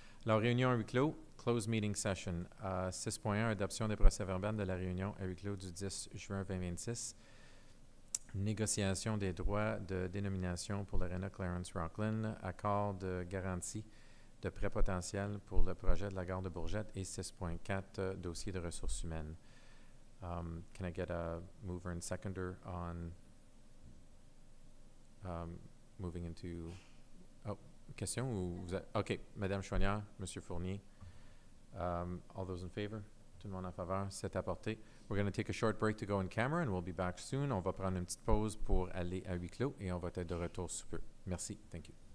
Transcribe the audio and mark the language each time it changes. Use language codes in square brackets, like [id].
[fr] Alors, réunion à huis clos, [en] closed meeting session. [fr] 6.1, adoption des procès-verbaux de la réunion à huis clos du 10 juin 2026. Négociation des droits de dénomination pour l'Arena Clarence-Rockland, accord de garantie de prêt potentiel pour le projet de la gare de Bourgette et 6.4, dossier de ressources humaines. [en] Can I get a mover and seconder on moving into... [fr] Oh, question ou vous êtes... OK, Madame Chouanière, Monsieur Fournier. [en] All those in favor? [fr] Tout le monde en faveur? C'est apporté. [en] We're going to take a short break to go in camera and we'll be back soon. [fr] On va prendre une petite pause pour aller à huis clos et on va être de retour sous peu. Merci. [en] Thank you.